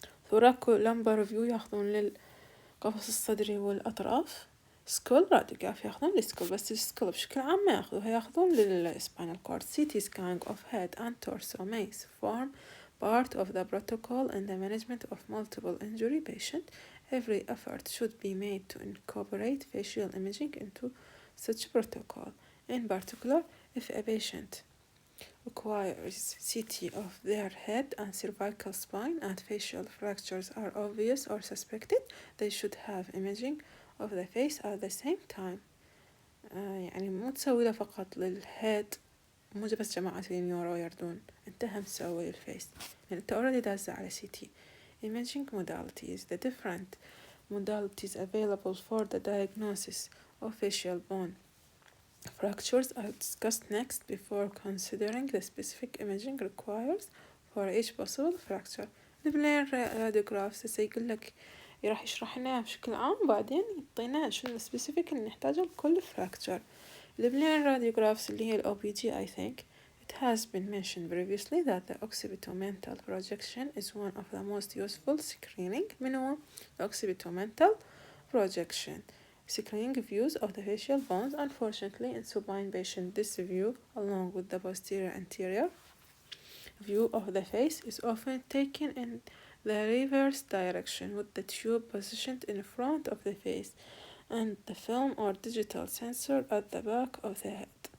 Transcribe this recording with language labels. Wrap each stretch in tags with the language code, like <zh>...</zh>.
<ar>ثوراكو لمبر فيو ياخذون للقفص الصدري والأطراف. سكول راديوغراف ياخذون للسكول بس السكول بشكل عام ما ياخذوها ياخذون للسباينال كورد.</ar> <en>CT scanning of head and torso may form part of the protocol in the management of multiple injury patient. Every effort should be made to incorporate facial imaging into such protocol. In particular, if a patient requires CT of their head and cervical spine and facial fractures are obvious or suspected, they should have imaging of the face at the same time.</en> <ar>يعني مو تسوي له فقط للهيد مو بس جماعة النيورو يردون انت هم تسوي الفيس يعني انت already دازة على CT.</ar> <en>Imaging modalities. The different modalities available for the diagnosis of facial bone fractures are discussed next before considering the specific imaging required for each possible fracture.</en> <ar>البلين radiographs يقول لك راح يشرح لنا بشكل عام بعدين يعطينا شنو السبيسيفيك اللي نحتاجه لكل fracture.</ar> <en>البلين radiographs</en> <ar>اللي هي</ar> <en>OPG I think it has been mentioned previously that the occipitomental projection is one of the most useful screening.</en> <ar>من هو</ar> <en>occipitomental projection screening views of the facial bones. Unfortunately, in supine patient, this view, along with the posterior anterior view of the face, is often taken in the reverse direction with the tube positioned in front of the face and the film or digital sensor at the back of the head.</en>